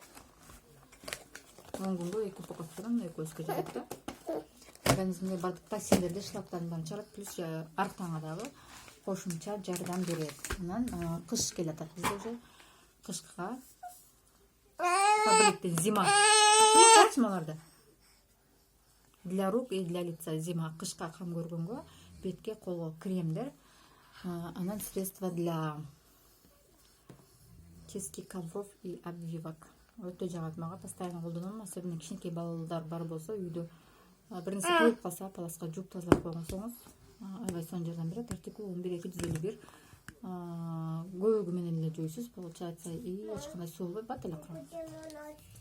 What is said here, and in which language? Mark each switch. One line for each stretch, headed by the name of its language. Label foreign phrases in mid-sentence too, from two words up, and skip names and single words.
Kyrgyz: 10 күнгө 2 упаковкадан экөөбүзгө жетет да. Организмге бардык токсиндерди, шлактарын баарын чыгарат, плюс арктаңа дагы кошумча жардам берет. Анан кыш келатат, бизде уже кышка таблетка зима.
Russian: Качмаларды. Для рук и для лица зима,
Kyrgyz: кышка кам көргөнгө бетке, колго кремдер.
Russian: Анан средства для чистки ковров и обвивок.
Kyrgyz: Өтө жагат мага, постоянно колдоном, особенно кичинекей балдар бар болсо үйдө бир нерсе коюп калса паласка жууп тазалап койгонсоңуз аябай сонун жардам берет. Артикул 11251. Көбүгү менен эле жуйсуз, получается, и эч кандай суу болбой бат эле калат.